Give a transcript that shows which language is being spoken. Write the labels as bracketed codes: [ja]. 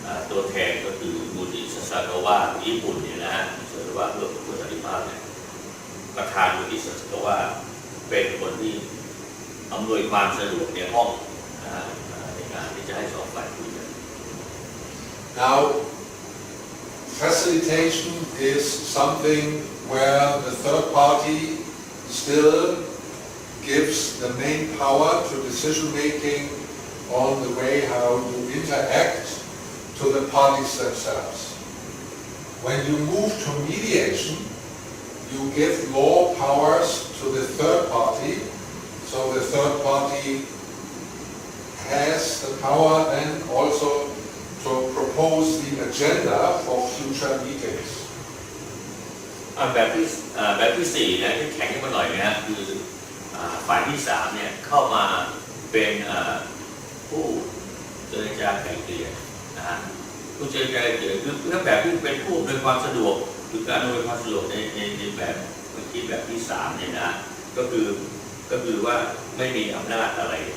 [th] ตัวแทนก็คือมูจิซาซากาวะญี่ปุ่นเนี่ยนะฮะเชื่อว่าเพื่อสันติภาพเนี่ยประธานมูจิซาซากาวะเป็นคนที่อำนวยความสะดวกในห้องนะฮะในการที่จะให้สองฝ่ายคุยกัน [en] Now facilitation is something where the third party still gives the main power to decision making on the way how you interact to the parties themselves. When you move to mediation, you give more powers to the third party, so the third party has the power then also to propose the agenda for future meetings. [th] แบบที่4นะที่แข็งขึ้นมาหน่อยนะฮะคือฝ่ายที่3เนี่ยเข้ามาเป็นผู้เจรจาไกล่เกลี่ยนะฮะผู้เจรจาไกล่เกลี่ยคือแบบที่เป็นผู้อำนวยความสะดวกหรือการอำนวยความสะดวกในแบบเมื่อกี้แบบที่3เนี่ยนะก็คือว่าไม่มีอำนาจอะไร